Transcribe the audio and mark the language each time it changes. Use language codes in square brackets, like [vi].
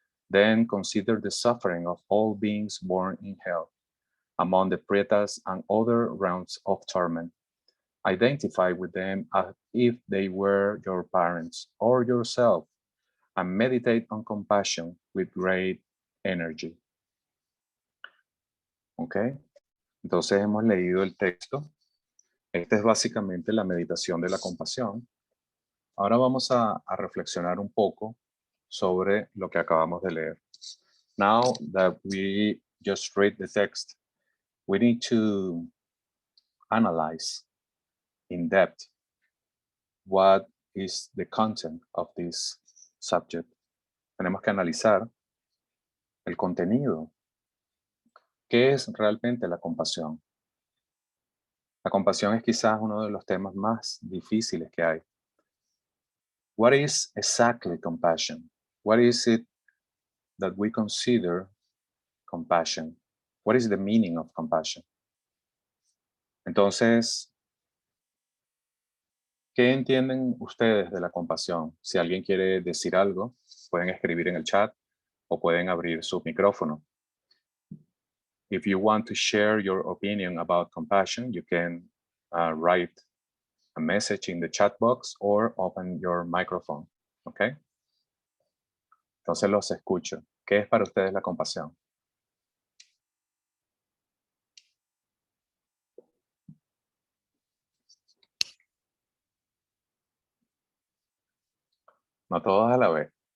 [en] Then consider the suffering of all beings born in hell, among the pretas and other realms of torment. Identify with them as if they were your parents or yourself, and meditate on compassion with great energy. [es] ¿Ok? Entonces hemos leído el texto. Esta es básicamente la meditación de la compasión. Ahora vamos a reflexionar un poco sobre lo que acabamos de leer. [en] Now that we just read the text, we need to analyze in depth what is the content of this subject. [es] Tenemos que analizar el contenido. ¿Qué es realmente la compasión? La compasión es quizás uno de los temas más difíciles que hay. [en] What is exactly compassion? What is it that we consider compassion? What is the meaning of compassion? [es] Entonces, ¿qué entienden ustedes de la compasión? Si alguien quiere decir algo, pueden escribir en el chat o pueden abrir su micrófono. [en] If you want to share your opinion about compassion, you can write a message in the chat box or open your microphone. [es] ¿Ok? Entonces los escucho. ¿Qué es para ustedes la compasión? No todos a la vez.